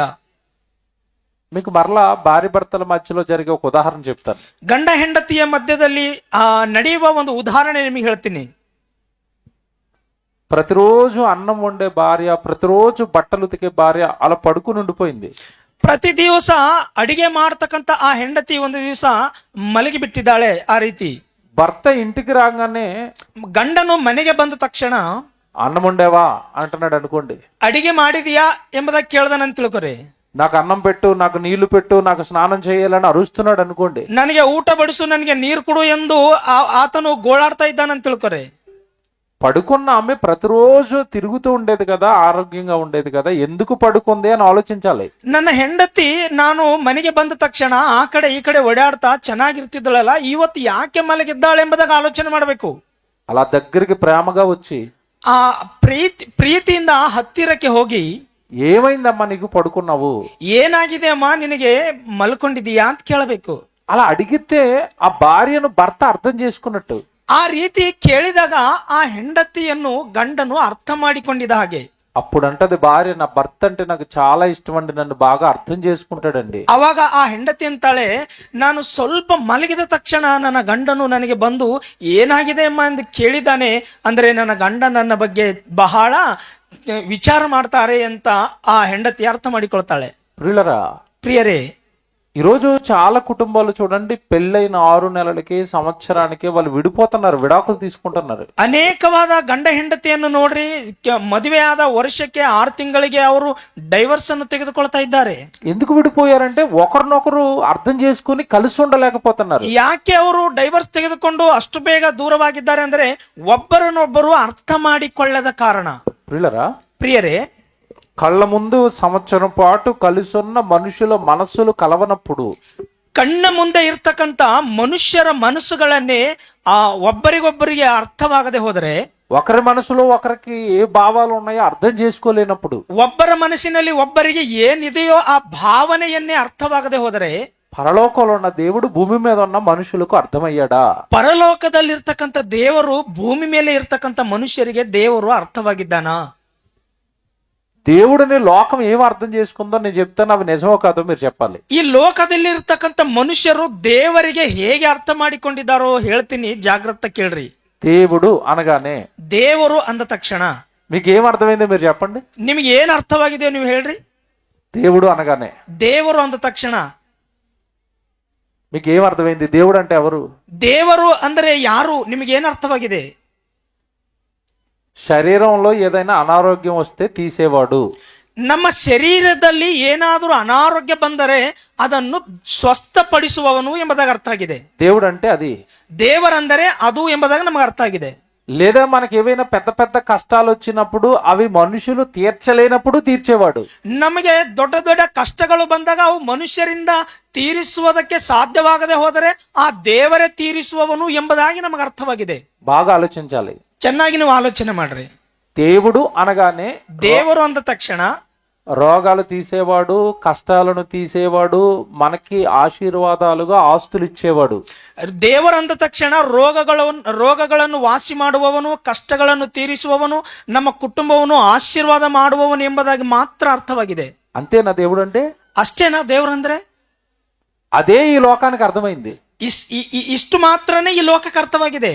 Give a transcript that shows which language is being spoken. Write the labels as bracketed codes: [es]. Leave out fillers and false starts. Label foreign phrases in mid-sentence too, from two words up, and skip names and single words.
[te] మీకు మరలా భార్య భర్తల మధ్యలో జరిగే ఒక ఉదాహరణ చెప్తాను. [kn] ಗಂಡ ಹೆಂಡತಿಯ ಮಧ್ಯದಲ್ಲಿ ನಡೆಯುವ ಒಂದು ಉದಾಹರಣೆ ನಿಮಗೆ ಹೇಳ್ತೀನಿ. [te] ప్రతిరోజు అన్నం వండే భార్య, ప్రతిరోజు బట్టలు ఉతికే భార్య అలా పడుకుని ఉండిపోయింది. [kn] ಪ್ರತಿ ದಿವಸ ಅಡಿಗೆ ಮಾಡ್ತಕ್ಕಂತ ಆ ಹೆಂಡತಿ ಒಂದು ದಿವಸ ಮಲಗಿ ಬಿಟ್ಟಿದ್ದಾಳೆ. ಆ ರೀತಿ [te] భర్త ఇంటికి రాగానే [kn] ಗಂಡನು ಮನೆಗೆ ಬಂದ ತಕ್ಷಣ [te] అన్నం వండేవా అంటున్నాడు అనుకోండి, [kn] ಅಡಿಗೆ ಮಾಡಿದೀಯಾ ಎಂಬುದಾಗಿ ಕೇಳ್ದನಂತ ತಿಳ್ಕೊರಿ. [te] నాకు అన్నం పెట్టు, నాకు నీళ్లు పెట్టు, నాకు స్నానం చేయాలని అరుస్తున్నాడు అనుకోండి. [kn] ನನಗೆ ಊಟ ಬಡಿಸು, ನನಗೆ ನೀರು ಕೊಡು ಎಂದು ಆತನು ಗೋಳಾಡ್ತಾ ಇದ್ದಾನಂತ ತಿಳ್ಕೊರಿ. [te] పడుకున్న ఆమె ప్రతిరోజు తిరుగుతూ ఉండేది కదా, ఆరోగ్యంగా ఉండేది కదా, ఎందుకు పడుకుంది అని ఆలోచించాలి. [kn] ನನ್ನ ಹೆಂಡತಿ ನಾನು ಮನೆಗೆ ಬಂದ ತಕ್ಷಣ ಆ ಕಡೆ ಈ ಕಡೆ ಓಡಾಡ್ತಾ ಚೆನ್ನಾಗಿರ್ತಿದ್ದಳಲ್ಲ, ಇವತ್ತು ಯಾಕೆ ಮಲಗಿದ್ದಾಳೆ ಎಂಬುದಾಗಿ ಆಲೋಚನೆ ಮಾಡಬೇಕು. [te] అలా దగ్గరికి ప్రేమగా వచ్చి [kn] ಆ ಪ್ರೀತಿಯಿಂದ ಹತ್ತಿರಕ್ಕೆ ಹೋಗಿ, [te] ఏమైందమ్మా నీకు పడుకున్నావు, [kn] ಏನಾಗಿದೆ ಅಮ್ಮ ನಿನಗೆ ಮಲ್ಕೊಂಡಿದೀಯಾ ಅಂತ ಕೇಳಬೇಕು. [te] అలా అడిగితే ఆ భార్యను భర్త అర్థం చేసుకున్నట్టు. [kn] ಆ ರೀತಿ ಕೇಳಿದಾಗ ಆ ಹೆಂಡತಿಯನ್ನು ಗಂಡನು ಅರ್ಥ ಮಾಡಿಕೊಂಡಿದ್ದ ಹಾಗೆ. [te] అప్పుడు అంటది భార్య, నా భర్త అంటే నాకు చాలా ఇష్టం అండి, నన్ను బాగా అర్థం చేసుకుంటాడండి. [kn] ಅವಾಗ ಆ ಹೆಂಡತಿ ಅಂತಾಳೆ, ನಾನು ಸ್ವಲ್ಪ ಮಲಗಿದ ತಕ್ಷಣ ನನ್ನ ಗಂಡನು ನನಗೆ ಬಂದು ಏನಾಗಿದೆ ಅಮ್ಮ ಎಂದು ಕೇಳಿದ್ದಾನೆ, ಅಂದ್ರೆ ನನ್ನ ಗಂಡ ನನ್ನ ಬಗ್ಗೆ ಬಹಳ ವಿಚಾರ ಮಾಡ್ತಾರೆ ಅಂತ ಆ ಹೆಂಡತಿ ಅರ್ಥ ಮಾಡಿಕೊಳ್ತಾಳೆ. [te] ప్రియులరా, [kn] ಪ್ರಿಯರೇ, [te] ఈరోజు చాలా కుటుంబాలు చూడండి, పెళ్ళైన 6 నెలలకి సంవత్సరానికి వాళ్ళు విడిపోతున్నారు, విడాకులు తీసుకుంటున్నారు. [kn] ಅನೇಕವಾದ ಗಂಡ ಹೆಂಡತಿಯನ್ನು ನೋಡ್ರಿ, ಮದುವೆ ಆದ ವರ್ಷಕ್ಕೆ 6 ತಿಂಗಳಿಗೆ ಅವರು ಡೈವರ್ಸ್ ಅನ್ನು ತೆಗೆದುಕೊಳ್ತಾ ಇದ್ದಾರೆ. [te] ఎందుకు విడిపోయారంటే ఒకరినొకరు అర్థం చేసుకుని కలిసి ఉండలేకపోతున్నారు. [kn] ಯಾಕೆ ಅವರು ಡೈವರ್ಸ್ ತೆಗೆದುಕೊಂಡು ಅಷ್ಟು ಬೇಗ ದೂರವಾಗಿದ್ದಾರೆ ಅಂದ್ರೆ ಒಬ್ಬರನ್ನೊಬ್ಬರು ಅರ್ಥ ಮಾಡಿಕೊಳ್ಳದ ಕಾರಣ. [te] ప్రియులరా, [kn] ಪ್ರಿಯರೇ, [te] కళ్ళ ముందు సంవత్సరం పాటు కలిసి ఉన్న మనుషుల మనస్సులు కలవనప్పుడు, [kn] ಕಣ್ಣ ಮುಂದೆ ಇರ್ತಕ್ಕಂತ ಮನುಷ್ಯರ ಮನಸ್ಸುಗಳನ್ನೇ ಆ ಒಬ್ಬರಿಗೊಬ್ಬರಿಗೆ ಅರ್ಥವಾಗದೆ ಹೋದರೆ, [te] ఒకరి మనసులో ఒకరికి ఏ భావాలు ఉన్నాయో అర్థం చేసుకోలేనప్పుడు, [kn] ಒಬ್ಬರ ಮನಸ್ಸಿನಲ್ಲಿ ಒಬ್ಬರಿಗೆ ಏನಿದೆಯೋ ಆ ಭಾವನೆಯನ್ನೇ ಅರ್ಥವಾಗದೆ ಹೋದರೆ, [te] పరలోకంలో ఉన్న దేవుడు భూమి మీద ఉన్న మనుషులకు అర్థమయ్యాడా? [kn] ಪರಲೋಕದಲ್ಲಿರ್ತಕ್ಕಂಥ ದೇವರು ಭೂಮಿ ಮೇಲೆ ಇರ್ತಕ್ಕಂಥ ಮನುಷ್ಯರಿಗೆ ದೇವರು ಅರ್ಥವಾಗಿದ್ದಾನಾ? [te] దేవుడిని లోకం ఏం అర్థం చేసుకుందో నేను చెప్తాను, అవి నిజమో కాదో మీరు చెప్పాలి. [kn] ಈ ಲೋಕದಲ್ಲಿ ಇರ್ತಕ್ಕಂಥ ಮನುಷ್ಯರು ದೇವರಿಗೆ ಹೇಗೆ ಅರ್ಥ ಮಾಡಿಕೊಂಡಿದ್ದಾರೋ ಹೇಳ್ತೀನಿ, ಜಾಗ್ರತ ಕೇಳ್ರಿ. [te] దేవుడు అనగానే [kn] ದೇವರು ಅಂದ ತಕ್ಷಣ [te] మీకు ఏం అర్థమైందో మీరు చెప్పండి. [kn] ನಿಮ್ಗೆ ಏನ್ ಅರ್ಥವಾಗಿದೆಯೋ ನೀವು ಹೇಳ್ರಿ. [te] దేవుడు అనగానే [kn] ದೇವರು ಅಂದ ತಕ್ಷಣ [te] మీకు ఏం అర్థమైంది? దేవుడు అంటే ఎవరు? [kn] ದೇವರು ಅಂದ್ರೆ ಯಾರು ನಿಮಗೆ ಏನ್ ಅರ್ಥವಾಗಿದೆ? [te] శరీరంలో ఏదైనా అనారోగ్యం వస్తే తీసేవాడు. [kn] ನಮ್ಮ ಶರೀರದಲ್ಲಿ ಏನಾದರೂ ಅನಾರೋಗ್ಯ ಬಂದರೆ ಅದನ್ನು ಸ್ವಸ್ಥಪಡಿಸುವವನು ಎಂಬುದಾಗಿ ಅರ್ಥ ಆಗಿದೆ. [te] దేవుడు అంటే అది. [kn] ದೇವರಂದರೆ ಅದು ಎಂಬುದಾಗಿ ನಮಗೆ ಅರ್ಥ ಆಗಿದೆ. [te] లేదా మనకి ఏవైనా పెద్ద పెద్ద కష్టాలు వచ్చినప్పుడు అవి మనుషులు తీర్చలేనప్పుడు తీర్చేవాడు. [kn] ನಮಗೆ ದೊಡ್ಡ ದೊಡ್ಡ ಕಷ್ಟಗಳು ಬಂದಾಗ ಅವು ಮನುಷ್ಯರಿಂದ ತೀರಿಸುವುದಕ್ಕೆ ಸಾಧ್ಯವಾಗದೆ ಹೋದರೆ ಆ ದೇವರೇ ತೀರಿಸುವವನು ಎಂಬುದಾಗಿ ನಮಗೆ ಅರ್ಥವಾಗಿದೆ. [te] బాగా ఆలోచించాలి, [kn] ಚೆನ್ನಾಗಿ ನೀವು ಆಲೋಚನೆ ಮಾಡ್ರಿ. [te] దేవుడు అనగానే [kn] ದೇವರು ಅಂದ ತಕ್ಷಣ [te] రోగాలు తీసేవాడు, కష్టాలను తీసేవాడు, మనకి ఆశీర్వాదాలుగా ఆస్తులు ఇచ్చేవాడు. [kn] ದೇವರು ಅಂದ ತಕ್ಷಣ ರೋಗಗಳನ್ನು ವಾಸಿ ಮಾಡುವವನು, ಕಷ್ಟಗಳನ್ನು ತೀರಿಸುವವನು, ನಮ್ಮ ಕುಟುಂಬವನ್ನು ಆಶೀರ್ವಾದ ಮಾಡುವವನು ಎಂಬುದಾಗಿ ಮಾತ್ರ ಅರ್ಥವಾಗಿದೆ. [te] అంతేనా దేవుడు అంటే? [kn] ಅಷ್ಟೇನಾ ದೇವರಂದ್ರೆ? [te] అదే ఈ లోకానికి అర్థమైంది. [kn] ಇಷ್ಟು ಮಾತ್ರನೇ ಈ ಲೋಕಕ್ಕೆ ಅರ್ಥವಾಗಿದೆ.